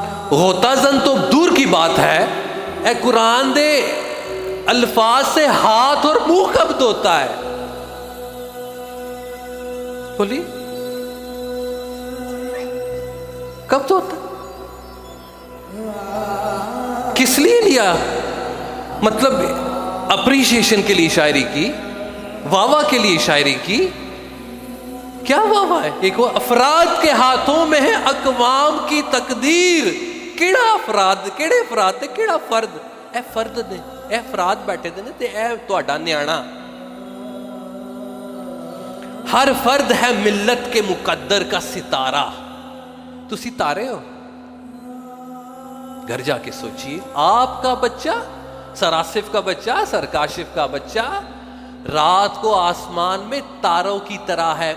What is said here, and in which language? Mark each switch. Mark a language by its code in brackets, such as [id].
[ur] غوطہ زن تو دور کی بات ہے, [pa] اے قرآن دے [ur] الفاظ سے ہاتھ اور منہ کب دھوتا ہے؟ بولی کب دھوتا ہے؟ کس لیے لیا؟ مطلب اپریشیشن کے لیے شاعری کی, واہ واہ کے لیے شاعری کی. کیا واہ واہ ہے؟ ایک وہ افراد کے ہاتھوں میں ہے اقوام کی تقدیر. [pa] کیڑا افراد, کیڑے افراد تے کیڑا فرد؟ اے فرد نے, اے افراد بیٹھے دے نے تے اے تہاڈا نیانا. [ur] ہر فرد ہے ملت کے مقدر کا ستارہ. تو ستارے ہو. گھر جا کے سوچیے, آپ کا بچہ, سر آصف کا بچہ, سر کاشف کا بچہ رات کو آسمان میں تاروں کی طرح ہے.